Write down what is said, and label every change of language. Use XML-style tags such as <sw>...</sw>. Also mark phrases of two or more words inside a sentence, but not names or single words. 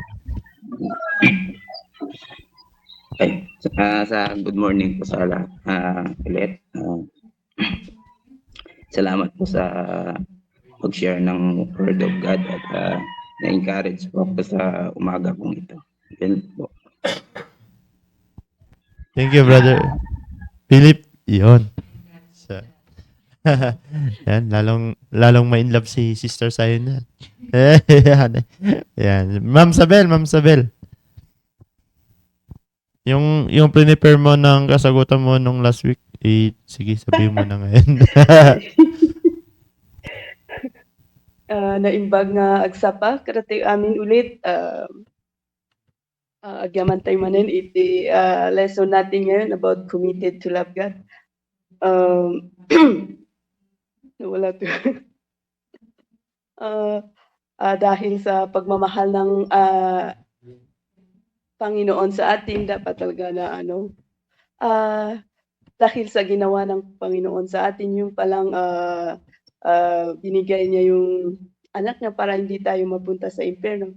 <tl>Okay. Sa</tl> <en>good morning</en> <tl>po sa lahat ulit. Salamat po sa mag-share ng</tl> <en>Word of God</en> <tl>at na-encourage po ako sa umaga pong ito. Yan po.</tl> <en>Thank you,</en> <tl>Brother Philip. Yun. So, yan, lalong ma-inlove si Sister sa'yo na. Yan. Yan. Ma'am Sabel. Yung prepare mo ng kasagutan mo nung</tl> <en>last week,</en> <tl>sige, sabihin mo na ngayon.</tl> <ilo>Naimbag nga agsapa karate amin ulit agyaman tayo manin iti lesson</ilo> <tl>natin ngayon</tl> <en>about committed to love God.</en> <tl>Wala to. Dahil sa pagmamahal ng Panginoon sa atin, dapat talaga na dahil sa ginawa ng Panginoon sa atin, yung palang binigay niya yung anak niya para hindi tayo mapunta sa impyerno.</tl>